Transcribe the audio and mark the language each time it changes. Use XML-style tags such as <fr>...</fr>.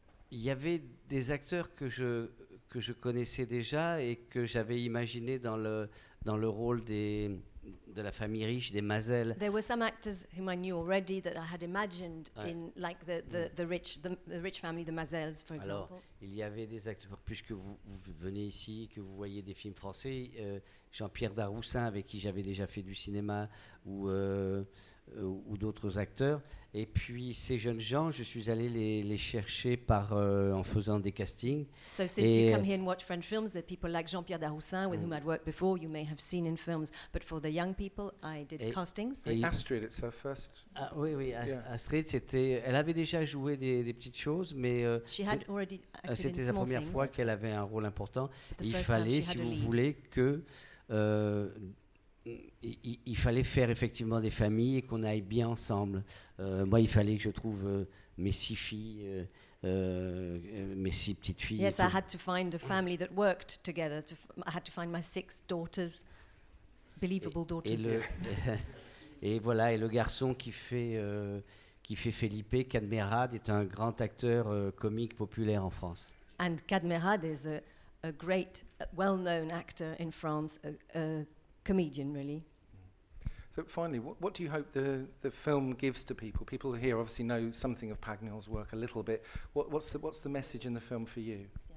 <fr>Il y avait des acteurs que je connaissais déjà et que j'avais imaginé dans le rôle de la famille riche des Mazel.</fr> <en>There were some actors whom I knew already that I had imagined in, like the rich family, the Mazels, for example.</en> <fr>Alors, il y avait des acteurs, puisque vous venez ici, que vous voyez des films français, Jean-Pierre Daroussin, avec qui j'avais déjà fait du cinéma, ou d'autres acteurs. Et puis ces jeunes gens, je suis allé les chercher en faisant des castings.</fr> <en>So since you come here and watch French films, there are people like Jean-Pierre Daroussin, with whom I'd worked before, you may have seen in films. But for the young people, I did castings.</en> <fr>Et</fr> <en>Astrid, it's her first.</en> <fr>Ah, oui,</fr> <en>Yeah.</en> <fr>Astrid, elle avait déjà joué des petites choses, mais c'était la première fois qu'elle avait un rôle important. Il fallait, si vous voulez, que il fallait faire effectivement des familles et qu'on aille bien ensemble. Moi, il fallait que je trouve mes 6 filles, mes 6 petites filles.</fr> <en>Yes, I had to find a family that worked together. I had to find my 6 daughters, believable daughters.</en> <fr>Et voilà, et le garçon qui fait Felipe, Cadmerade, est un grand acteur comique populaire en France.</fr> <en>And Cadmerade is a great, well-known actor in France, a comedian, really. So finally, what do you hope the film gives to people? People here obviously know something of Pagnol's work a little bit. What's the message in the film for you?</en>